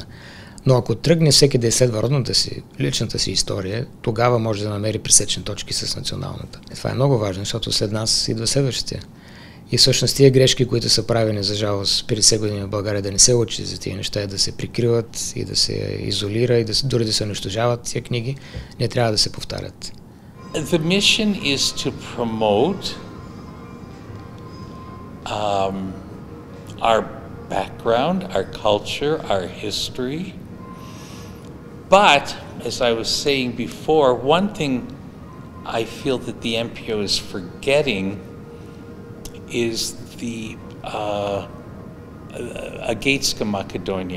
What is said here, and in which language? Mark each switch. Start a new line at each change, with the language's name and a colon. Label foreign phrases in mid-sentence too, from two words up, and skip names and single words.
Bulgarian: Но ако тръгне всеки да изследва родната си, личната си история, тогава може да намери пресечни точки с националната. И това е много важно, защото след нас идва следващите. И всъщност тия грешки, които са правени за жалост 50 години в България, да не се учи за тия неща, да се прикриват и да се изолира и дори да се унищожават тия книги, не трябва да се повтарят.
English: The mission is to promote our background, our culture, our history. But, as I was saying before, one thing I feel that the MPO is forgetting is the Agateska Macedonia.